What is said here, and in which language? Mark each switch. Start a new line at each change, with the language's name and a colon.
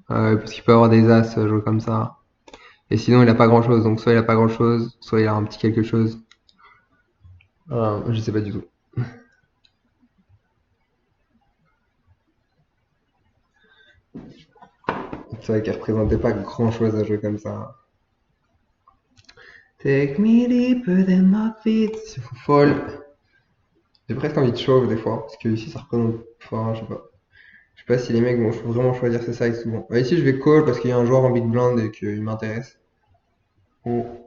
French: Parce qu'il peut avoir des as jouer comme ça. Et sinon, il a pas grand chose. Donc, soit il a pas grand chose, soit il a un petit quelque chose. Je sais pas du tout. C'est vrai qu'elle représentait pas grand chose à jouer comme ça.
English: Take me deeper than my feet.
French: C'est fou folle. J'ai presque envie de shove des fois. Parce que ici, ça représente. Enfin, je sais pas. Je sais pas si les mecs vont vraiment choisir ces sizes souvent. Ici, je vais call parce qu'il y a un joueur en big blind et qu'il m'intéresse. Oh.